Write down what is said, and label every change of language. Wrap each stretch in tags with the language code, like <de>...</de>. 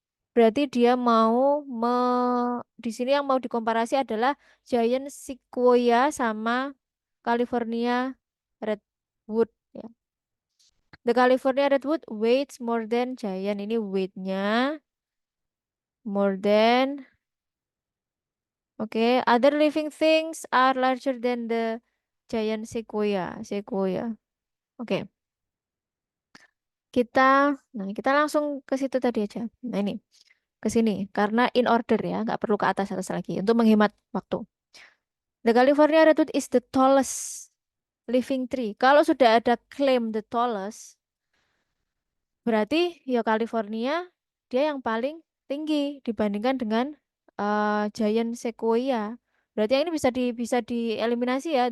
<id>Berarti dia mau di sini yang mau dikomparasi adalah giant sequoia sama California redwood ya.</id> <en>The California redwood weighs more than giant.</en> <id>Ini weightnya</id> <en>more than. Oke, other living things are larger than the giant sequoia.</en> <id>Sequoia. Oke. Kita, nah kita langsung ke situ tadi aja. Nah ini, ke sini. Karena</id> <en>in order</en> <id>ya, nggak perlu ke atas-atas lagi. Untuk menghemat waktu.</id> <en>The California redwood is the tallest living tree.</en> <id>Kalau sudah ada</id> <en>claim the tallest,</en> <id>berarti ya California dia yang paling tinggi dibandingkan dengan giant sequoia. Berarti yang ini bisa dieliminasi ya.</id>